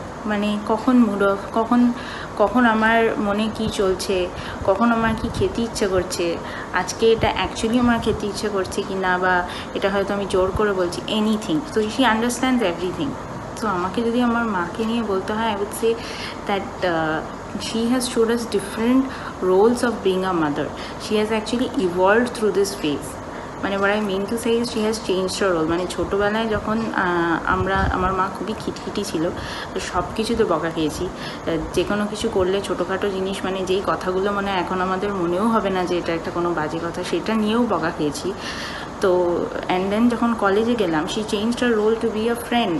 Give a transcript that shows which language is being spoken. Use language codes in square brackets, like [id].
[bn] মানে কখন mood of, কখন কখন আমার মনে কি চলছে, কখন আমার কি খেতে ইচ্ছে করছে, আজকে এটা অ্যাকচুয়ালি আমার খেতে ইচ্ছে করছে কি না, বা এটা হয়তো আমি জোর করে বলছি, এনিথিং। [en] তো she understands everything. [bn] তো আমাকে যদি আমার মাকে নিয়ে বলতে হয়, [en] I would say that she has showed us different roles of being a mother. She has actually evolved through this phase. [bn] মানে [en] what I mean to say is she has changed her role. [bn] মানে ছোটোবেলায় যখন আমার মা খুবই খিটখিটি ছিল, তো সব কিছুতে বকা খেয়েছি। যে কোনো কিছু করলে ছোটোখাটো জিনিস, মানে যেই কথাগুলো মানে এখন আমাদের মনেও হবে না যে এটা একটা কোনো বাজে কথা, সেটা নিয়েও বকা খেয়েছি। [en] তো and then [bn] যখন কলেজে গেলাম, [en] She change her role to be a friend.